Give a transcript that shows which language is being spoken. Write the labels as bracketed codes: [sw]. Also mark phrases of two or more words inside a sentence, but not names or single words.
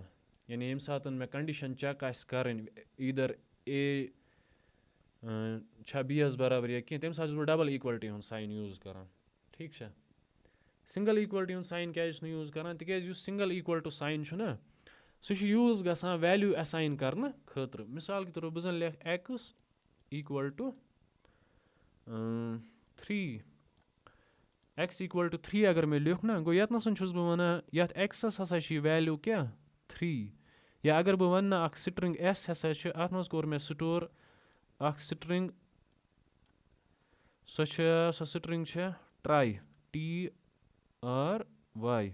[ks] یعنی ییٚمہِ ساتہٕ مےٚ کَنڈِشَن چیک آسہِ کَرٕنۍ [en] either A [ks] چھا بی یَس بَرابَر یا کینٛہہ تَمہِ ساتہٕ چھُس بہٕ [en] double equality [ks] ہُنٛد ساین یوٗز کَران. ٹھیٖک چھا [en] single equality [ks] ہُنٛد ساین کیٛازِ چھُس نہٕ یوٗز کَران تِکیٛازِ یُس [en] single equal to sign [ks] چھُنہ سُہ چھُ یوٗز گژھان [en] value assign [ks] کَرنہٕ خٲطرٕ. [ur] مِثال کے طور پر [ks] بہٕ زَن لیکھٕ [en] x equal to 3 x equal to 3 [ks] اگر مےٚ لیوٚکھ نہ گوٚو ییٚتنَس چھُس بہٕ وَنان یَتھ ایٚکسَس ہَسا چھِ یہِ ویلیوٗ کیٛاہ 3 یا اگر بہٕ وَنہٕ نہ اَکھ سِٹرِنٛگ ایس ہَسا چھِ اَتھ منٛز کوٚر مےٚ سٹور اَکھ سِٹرِنٛگ سۄ سِٹرِنٛگ چھےٚ ٹرٛاے TRY.